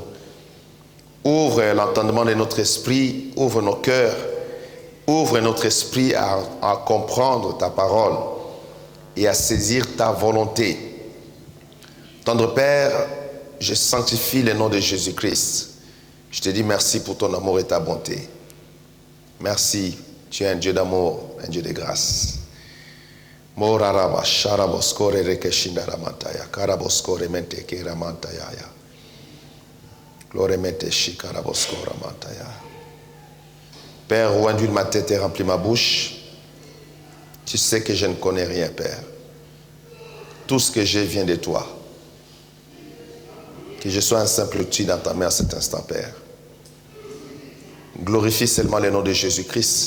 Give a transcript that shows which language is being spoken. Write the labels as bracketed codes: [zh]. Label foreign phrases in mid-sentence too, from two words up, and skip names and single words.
[fr] Ouvre l'entendement de notre esprit, ouvre nos cœurs, ouvre notre esprit à comprendre ta parole et à saisir ta volonté. Tendre Père, je sanctifie le nom de Jésus-Christ. Je te dis merci pour ton amour et ta bonté. Merci, tu es un Dieu d'amour, un Dieu de grâce. Moraraba sharaboskore rekeshindaramantaya karaboskore mente keramantaya. Gloremente shikaraboskora mantaya. Père, oint d'huile ma tête et remplis ma bouche. Tu sais que je ne connais rien, Père. Tout ce que j'ai vient de toi. Que je sois un simple outil dans ta main à cet instant, Père. Glorifie seulement le nom de Jésus-Christ.